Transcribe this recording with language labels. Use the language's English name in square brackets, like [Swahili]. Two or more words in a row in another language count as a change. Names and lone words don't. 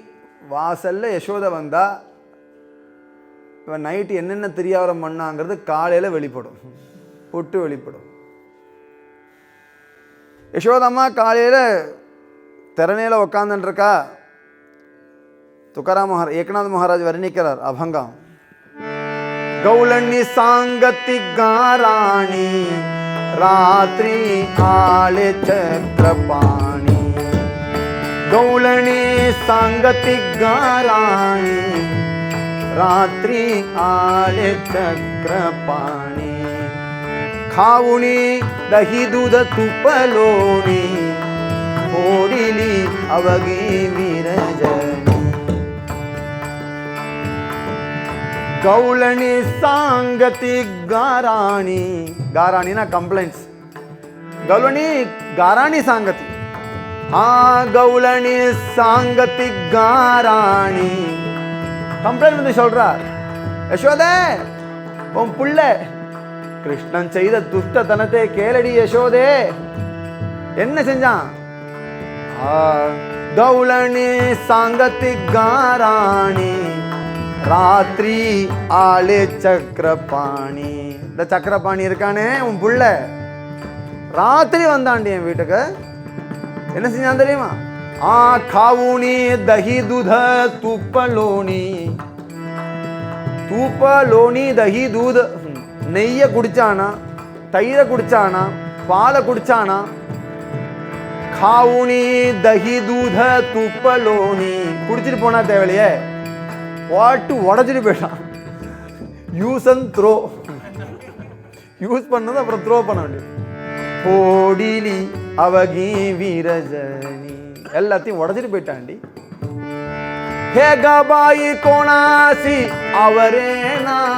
[Tamil] வாசல்ல யசோதை வந்தா இவன் நைட்டு என்னென்ன திரியாவரம் பண்ணாங்கிறது காலையில் வெளிப்படும், பொட்டு வெளிப்படும். யசோதம்மா காலையில் திறனையில் உக்காந்துருக்கா. துக்காராம் ஏகநாத் மகாராஜ் வர்ணிக்கிறார் அபங்கம். [Marathi] गौलनी सांगति गाराणी रात्रि आले चक्रपाणी. गौलनी सांगति गाराणी रात्रि आले चक्रपाणी. खाऊनी दही दूध तुपलोणी ओडिली अवगी विरजनी. गौलनी सांगति गाराणी. गाराणी ना कंप्लेंट्स. गौलनी गाराणी सांगति. हाँ गौलनी सांगति गाराणी. [Tamil] कंप्लेंट வந்து சொல்றார், யசோதே உன் புள்ள கிருஷ்ணன் செய்த துஷ்டத்தனத்தை கேளடி யசோதே. என்ன செஞ்சான்? [Marathi] गौलनी सांगति गाराणी रात्रि आले चक्रपाणी. [Tamil] இந்த சக்கரபாணி இருக்கானே உன் புள்ள, ராத்திரி வந்தாண்டி என் வீட்டுக்கு. என்ன செஞ்சான் தெரியுமா? [Marathi] खाऊनी दही दूध तूप लोणी. तूप लोणी दही दूध. [Tamil] நெய்ய குடிச்சானா, தயிரை குடிச்சானா, பாலை குடிச்சானா. [Marathi] खाऊनी दही दूध तूप लोणी. [Tamil] குடிச்சிட்டு போனா தேவையில்லையே, வாட்டு உடச்சிட்டு போயிட்டான். [English] use and throw. [Tamil] யூஸ் பண்ணது அப்புறம் த்ரோ பண்ண வேண்டியது. [Marathi] फोडिली अवघी विरजणी. [Tamil] எல்லாத்தையும் உடச்சிட்டு போயிட்டாண்டி. [Marathi] हे काय बाई कोणासी आवरेना.